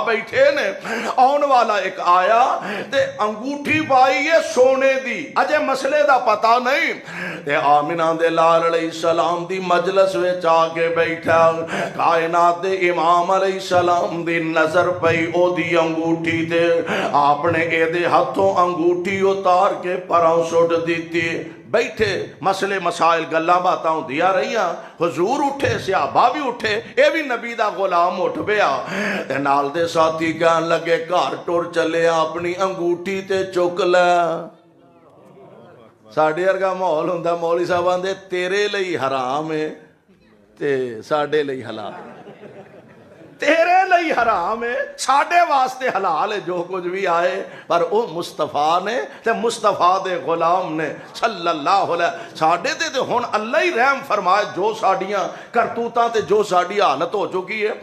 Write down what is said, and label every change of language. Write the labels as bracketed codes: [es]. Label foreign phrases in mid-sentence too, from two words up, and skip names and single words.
[pa] بیٹھے نے، آن والا ایک آیا تے انگوٹھی پائی ہے سونے دی، اجے مسئلے دا پتہ نہیں، تے آمنہ دے لال علیہ السلام دی مجلس وچ آ کے بیٹھا، کائنات دے امام علیہ السلام دی نظر پئی او دی انگوٹھی تے، آپ نے اے دے ہتھوں انگوٹھی اتار کے پراں سٹ دیتی، بیٹھے مسئلے مسائل گلاں باتاں ہوندیاں رہیاں، حضور اٹھے صحابہ بھی اٹھے، اے بھی نبی دا غلام اٹھ پیا، تے نال دے ساتھی کہن لگے گھر ٹر چلے اپنی انگوٹھی تے چک لے۔ ساڈے ورگا ماحول ہوندا مولوی صاحب آندے تیرے لئی حرام ہے تے ساڈے لئی حلال ہے، تیرے لئی حرام ہے ساڈے واسطے حلال ہے جو کچھ بھی آئے، پر او مصطفیٰ نے تے مصطفیٰ دے غلام نے [ar] صلی اللہ علیہ [pa] ساڈے تے ہن اللہ ہی رحم فرمائے جو ساڈیاں کرتوتاں تے جو ساڈی حالت ہو چکی ہے۔